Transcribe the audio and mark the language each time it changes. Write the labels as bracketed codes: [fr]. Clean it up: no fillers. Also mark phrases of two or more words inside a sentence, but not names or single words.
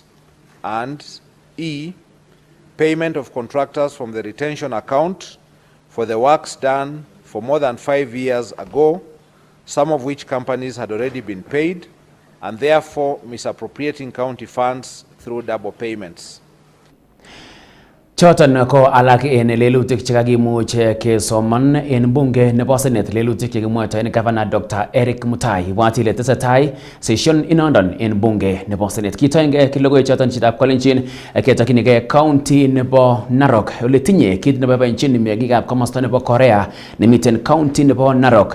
[en] And E. Payment of contractors from the retention account for the works done for more than 5 years ago, some of which companies had already been paid, and therefore misappropriating county funds through double payments. [kln] Choton ko alak en lelutik chekakimuch kesoman en bunge nebo Senate, lelutik chekimwoitoen Governor Dr. Erick Mutai. Ibwat ile tesetai session inondon en bunge nebo Senate. Kitoenge kilogoiwek choton chitab kolenjin ketokyinige county nebo Narok ole tinye kit nebo boinchin meng'ikab komosto nebo Korea nemiten county nebo Narok.